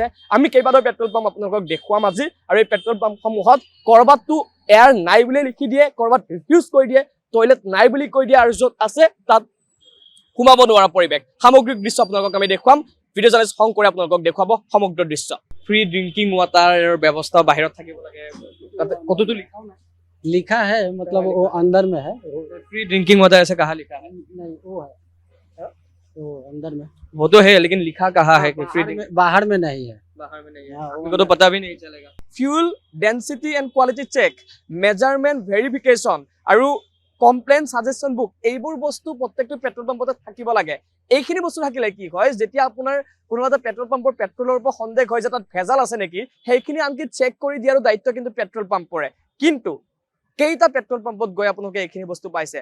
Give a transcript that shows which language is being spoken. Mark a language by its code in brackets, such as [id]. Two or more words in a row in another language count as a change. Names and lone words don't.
[as] আমি কেইবাটাও [en] petrol pump [as] আপোনালোকক দেখুৱাম আজি, আৰু এই [en] petrol pumpসমূহত [as] ক'ৰবাততো এয়াৰ নাই বুলি লিখি দিয়ে, ক'ৰবাত ৰিফিউজ কৰি দিয়ে, টয়লেট নাই বুলি কৈ দিয়ে, আৰু য'ত আছে তাত সোমাব নোৱাৰা পৰিৱেশ। সামগ্ৰিক দৃশ্য আপোনালোকক আমি দেখুৱাম। [en] video journalist [as] শংকৰে আপোনালোকক দেখুৱাব সমগ্ৰ দৃশ্য। [en] free drinking waterৰ [as] ব্যৱস্থা বাহিৰত থাকিব লাগে, তাতে কতোতো লিখাও নাই। [hi] लिखा है मतलब वो अंदर में है। [en] free drinking water [hi] ऐसे कहाँ लिखा है? नहीं वो है वो अंदर में, वो तो है लेकिन लिखा कहाँ है कि फ्री बाहर में नहीं है। बाहर में नहीं है, हाँ, आपको तो पता भी नहीं चलेगा। [en] fuel density and quality check, measurement verification [as] আৰু [en] complaint suggestion book, [as] এইবোৰ বস্তু প্ৰত্যেকটো [en] petrol pumpতে [as] থাকিব লাগে। এইখিনি বস্তু থাকিলে কি হয়, যেতিয়া আপোনাৰ কোনো এটা [en] petrol pumpৰ petrolৰ [as] ওপৰত সন্দেহ হয় যে তাত ভেজাল আছে নেকি, সেইখিনি আনকি চেক কৰি দিয়াৰ দায়িত্ব কিন্তু [en] petrol pumpৰে। [as] কিন্তু কেইটা [en] petrol pumpত [as] গৈ আপোনালোকে এইখিনি বস্তু পাইছে?